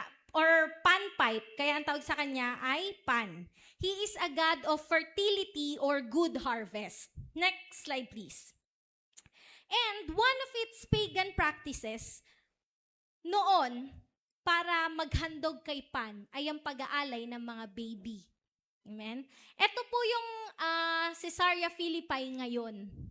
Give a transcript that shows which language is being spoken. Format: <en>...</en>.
<tl>Or panpipe, kaya ang tawag sa kanya ay Pan.</tl> <en>He is a god of fertility or good harvest. Next slide, please. And one of its pagan practices</en> <tl>noon para maghandog kay Pan ay ang pag-aalay ng mga baby. Amen? Ito po yung Caesarea Philippi ngayon.</tl>